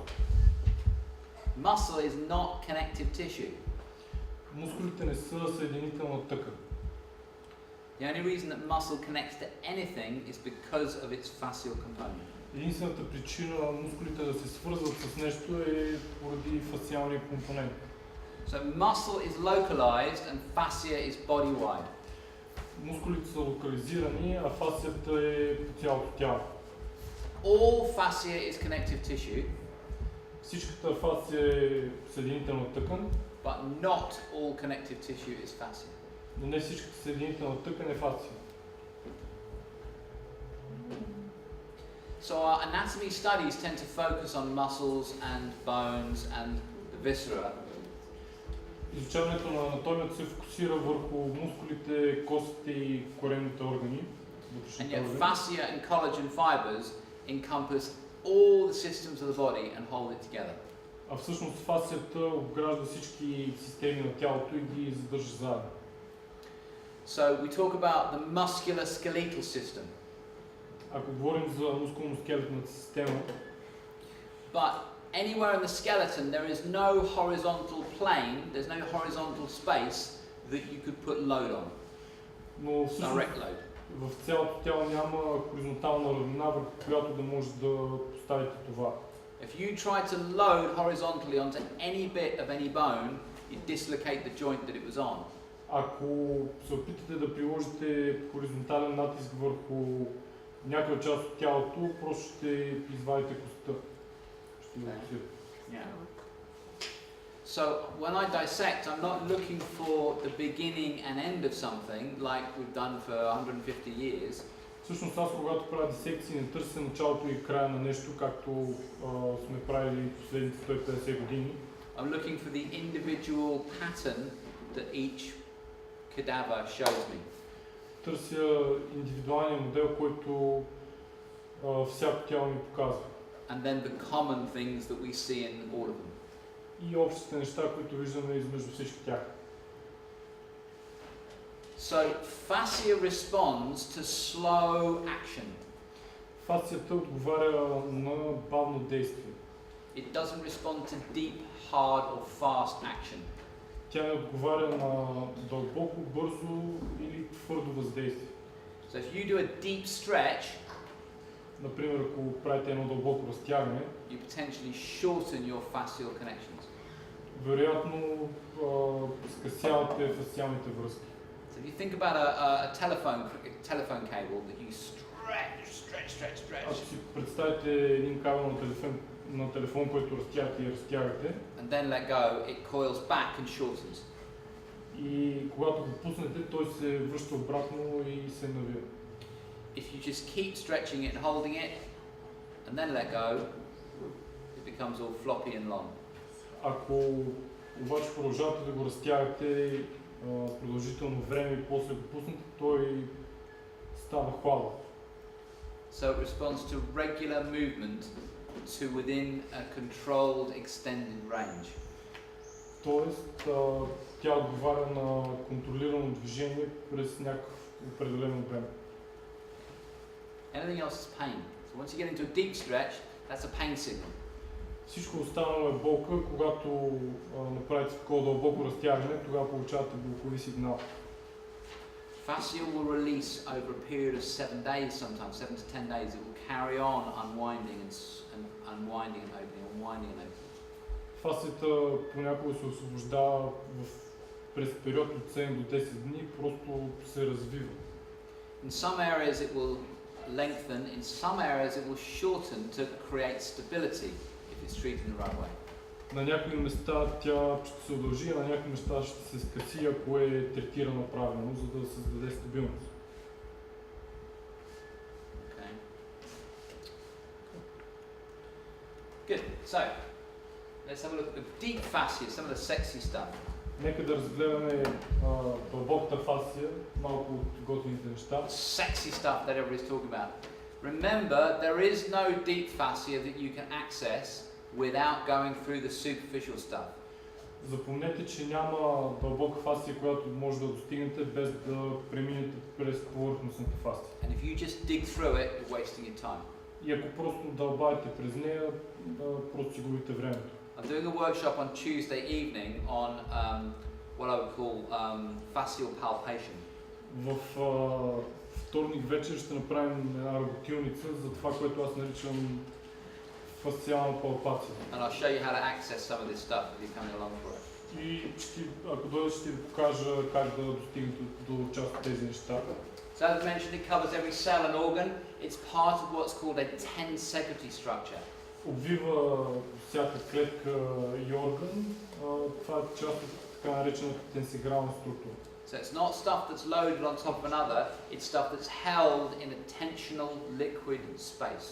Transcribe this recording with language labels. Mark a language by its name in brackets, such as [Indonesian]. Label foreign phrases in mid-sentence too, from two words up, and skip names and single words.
[English] Muscle is not connective tissue. [Bulgarian] Мускулите не са съединителна тъкан. [English] The only reason that muscle connects to anything is because of its fascial component. [Bulgarian] Единствената причина мускулите да се свързват с нещо е поради фасциалния компонент. [English] So muscle is localized and fascia is body-wide. [Bulgarian] Мускулите са локализирани, а фасцията е по цялото тяло. [English] All fascia is connective tissue, [Bulgarian] Всичката фасция е съединителна тъкан, [English] but not all connective tissue is fascia. [Bulgarian] но не всичката съединителна тъкан е фасция. [English] So our anatomy studies tend to focus on muscles and bones and the viscera. [Bulgarian] Изучаването на анатомията се фокусира върху мускулите, костите и коремните органи. [English] And yet fascia and collagen fibers encompass all the systems of the body and hold it together. [Bulgarian] А всъщност фасцията обгражда всички системи на тялото и ги задържа заедно. [English] So we talk about the musculoskeletal system. [Bulgarian] Ако говорим за мускулно-скелетната система, [English] But anywhere in the skeleton there is no horizontal plane, there's no horizontal space that you could put load on, [Bulgarian] но всъщност [English] direct load. [Bulgarian] в цялото тяло няма хоризонтална равнина, върху която да може да поставите това. [English] If you try to load horizontally onto any bit of any bone, you dislocate the joint that it was on. [Bulgarian] Ако се опитате да приложите хоризонтален натиск върху някоя част от тялото, просто ще извадите костта. Ще го отсирате. [English] Yeah. So when I dissect, I'm not looking for the beginning and end of something like we've done for 150 years. [Bulgarian] Всъщност аз, когато правя дисекции, не търся началото и края на нещо, както сме правили последните 150 години. [English] I'm looking for the individual pattern that each cadaver shows me. [Bulgarian] Търся индивидуалния модел, който всяко тяло ми показва. [English] And then the common things that we see in all of them. [Bulgarian] И общите неща, които виждаме измежду всички тях. [English] So fascia responds to slow action. [Bulgarian] Фасцията отговаря на бавно действие. [English] It doesn't respond to deep, hard or fast action. [Bulgarian] Тя не отговаря на дълбоко, бързо или твърдо въздействие. [English] So if you do a deep stretch, [Bulgarian] Например, ако правите едно дълбоко разтягане, [English] you potentially shorten your fascial connections. [Bulgarian] вероятно скъсявате фасциалните връзки. [English] So if you think about a telephone cable that you stretch, [Bulgarian] Ако си представите един кабел на телефон, който разтягате и разтягате, [English] and then let go, it coils back and shortens. [Bulgarian] и когато го пуснете, той се връща обратно и се навива. [English] If you just keep stretching it and holding it, and then let go, it becomes all floppy and long. [Bulgarian] Ако обаче продължавате да го разтягате продължително време и после го пуснете, той става хладен. [English] So it responds to regular movement to within a controlled extended range. [Bulgarian] Тоест, тя отговаря на контролирано движение през някакъв определен време. [English] Anything else is pain. So once you get into a deep stretch, that's a pain signal. [Bulgarian] Всичко останало е болка, когато направите такова дълбоко разтягане, тогава получавате болкови сигнал. [English] Fascia will release over a period of 7 days sometimes, 7 to 10 days. It will carry on unwinding and unwinding and opening, unwinding and opening. [Bulgarian] Фасцията понякога се освобождава през период от 7 до 10 дни, просто се развива. [English] In some areas it will lengthen, in some areas it will shorten to create stability if it's treated in the right way. [Bulgarian] На някои места тя ще се удължи, а на някои места ще се скъси, ако е третирана правилно, за да създаде стабилност. [English] Okay. Good. So, let's have a look at the deep fascia, some of the sexy stuff. [Bulgarian] Нека да разгледаме дълбоката фасция, малко от готините неща. [English] Sexy stuff that everybody's talking about. Remember, there is no deep fascia that you can access without going through the superficial stuff. [Bulgarian] Запомнете, че няма дълбока фасция, която може да достигнете без да преминете през повърхностната фасция. [English] And if you just dig through it, you're wasting your time. [Bulgarian] И ако просто дълбаете през нея, просто си губите времето. [English] I'm doing a workshop on Tuesday evening on what I would call fascial palpation. [Bulgarian] В вторник вечер ще направим една работилница за това, което аз наричам фасциална палпация. [English] And I'll show you how to access some of this stuff if you're coming along for it. [Bulgarian] И ако дойдеш, ще ви покажа как да достигнете до част от тези неща. [English] So as mentioned, it covers every cell and organ. It's part of what's called a 10-secretary structure. [Bulgarian] Обвива всяка клетка и орган. Това е част от така наречената тенсигрална структура. [English] So it's not stuff that's loaded on top of another, it's stuff that's held in a tensional liquid space.